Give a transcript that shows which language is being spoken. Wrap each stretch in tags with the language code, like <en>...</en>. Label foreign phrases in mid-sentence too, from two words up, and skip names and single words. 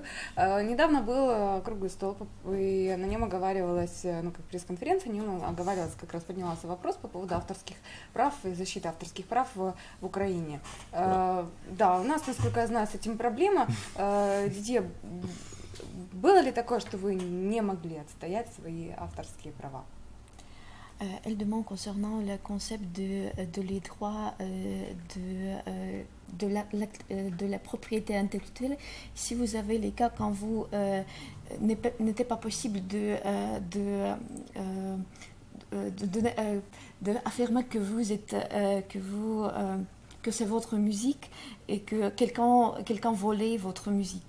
<ru>Недавно был круглый стол, и на нем оговаривалась, как пресс-конференция, на нем оговаривалась, как раз поднимался вопрос по поводу авторских прав и защиты авторских прав в Украине. Да, у нас, насколько я знаю, с этим проблема. Дидье, было ли такое, что вы не могли отстоять свои авторские права?</ru> <fr>Elle demande concernant le concept de les droits de la propriété intellectuelle, si vous avez les cas quand vous n'était pas possible de affirmer que vous êtes que c'est votre musique et que quelqu'un volait votre musique.</fr>